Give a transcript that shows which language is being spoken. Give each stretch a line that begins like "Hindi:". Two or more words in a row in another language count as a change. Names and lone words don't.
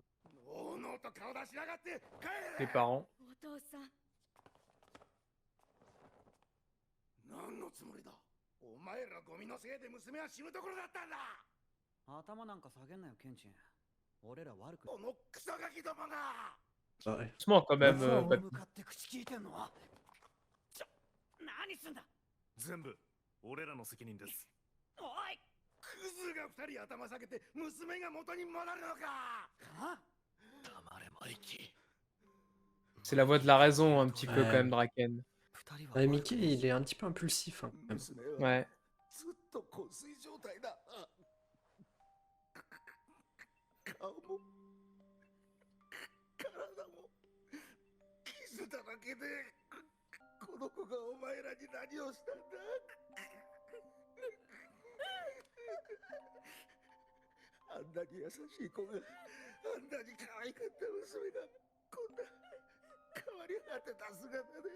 Japanese: おうのうと顔出しやがって帰
French: Les
Japanese: れ。
French: parents.
Japanese: お父さん、何のつもりだ。お前らゴミのせいで娘は死ぬところだったんだ。頭なんか下げんなよ、ケンチン。俺ら悪く。このクソガキどもが。
French: Ouais. Doucement quand même.
Japanese: そう
French: Papy.
Japanese: 向かって口聞いてんのは。何すんだ。全部俺らの責任です。おい。クズが2人頭下げて娘が元に戻るのか。黙れマイキ
French: C'est la voix de la raison un petit peu quand Ouais. même, Draken. Ouais, Mickey, il est un petit peu impulsif, hein, quand même.
Japanese: 娘は
French: Ouais.
Japanese: ずっと昏睡状態だ。顔も体も傷だらけで、この子がお前らに何をしたんだ。あんなに優しい子が、あんなに可愛かった娘がこんな変わり果てた姿で。